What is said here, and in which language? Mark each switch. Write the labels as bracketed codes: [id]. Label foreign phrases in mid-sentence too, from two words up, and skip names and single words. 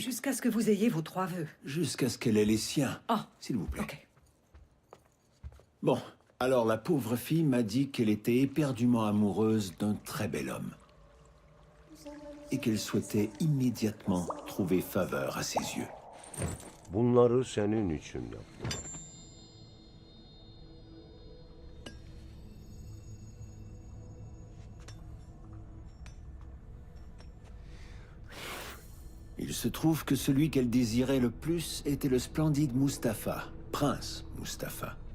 [fr] Jusqu'à ce que vous ayez vos 3 vœux. Jusqu'à ce qu'elle ait les siens. Ah, s'il vous plaît. ok. Bon, alors la pauvre fille m'a dit qu'elle était éperdument amoureuse d'un très bel homme. Et qu'elle souhaitait immédiatement trouver faveur à ses yeux. [tr] Bunları senin için yaptım. [fr] Il se trouve que celui qu'elle désirait le plus était le splendide Mustapha, prince Mustapha.